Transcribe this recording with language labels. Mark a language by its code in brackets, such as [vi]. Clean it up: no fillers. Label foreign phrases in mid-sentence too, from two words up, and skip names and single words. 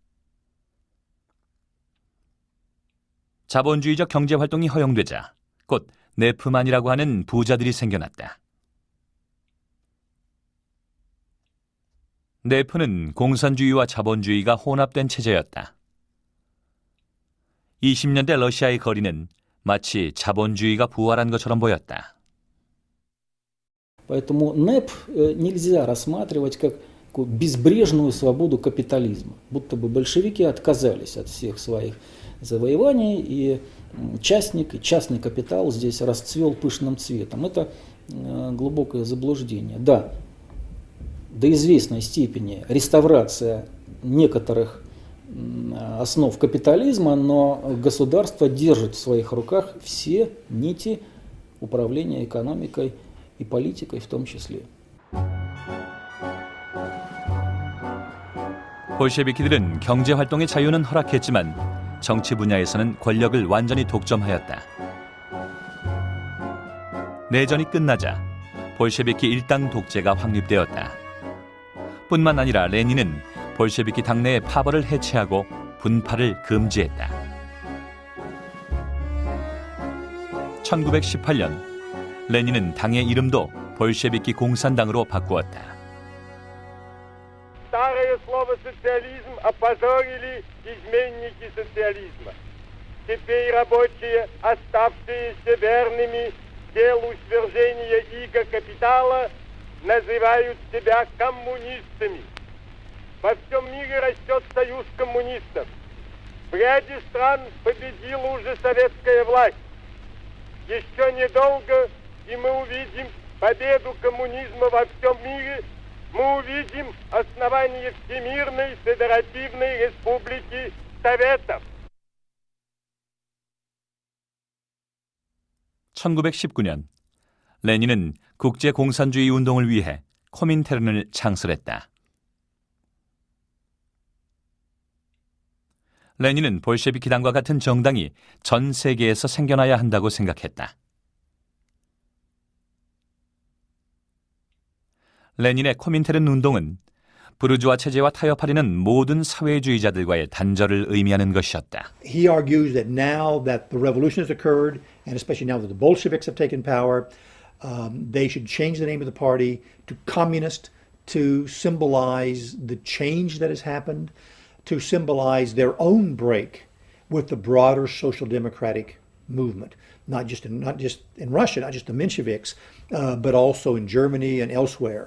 [ko] 자본주의적 경제활동이 허용되자 곧 네프만이라고 하는 부자들이 생겨났다. 네프는 공산주의와 자본주의가 혼합된 체제였다. 20년대 러시아의 거리는 마치 자본주의가 부활한 것처럼 보였다. [ru] Поэтому НЭП нельзя рассматривать как безбрежную свободу капитализма. Будто бы большевики отказались от всех своих завоеваний, и частник, и частный капитал здесь расцвел пышным цветом. Это глубокое заблуждение. Да, до известной степени реставрация некоторых основ капитализма, но государство держит в своих руках все нити управления экономикой и политикой в том числе. [ko] 볼셰비키들은 경제활동의 자유는 허락했지만 정치 분야에서는 권력을 완전히 독점하였다. 내전이 끝나자 볼셰비키 일당 독재가 확립되었다. 뿐만 아니라 레닌은 볼셰비키 당내의 파벌을 해체하고 분파를 금지했다. 1918년 레닌은 당의 이름도 볼셰비키 공산당으로 바꾸었다. [ru] Старое слово «социализм» опозорили изменники социализма. Теперь рабочие, оставшиеся верными делу свержения иго капитала, называют себя коммунистами. Во всем мире растет союз коммунистов. В ряде стран победила уже советская власть. Еще недолго, и мы увидим победу коммунизма во всем мире. Мы увидим основание Всемирной Федеративной Республики Советов. [ko] 1919년 레닌은 국제공산주의 운동을 위해 코민테른을 창설했다. 레닌은 볼셰비키당과 같은 정당이 전 세계에서 생겨나야 한다고 생각했다. 레닌의 코민테른 운동은 부르주아 체제와 타협하려는 모든 사회주의자들과의 단절을 의미하는 것이었다. [en] He argues that now that the revolution has occurred, and especially now that the Bolsheviks have taken power, they should change the name of the party to communist to symbolize the change that has happened, to symbolize their own break with the broader social democratic movement, not just in Russia, not just the Mensheviks, but also in Germany and elsewhere.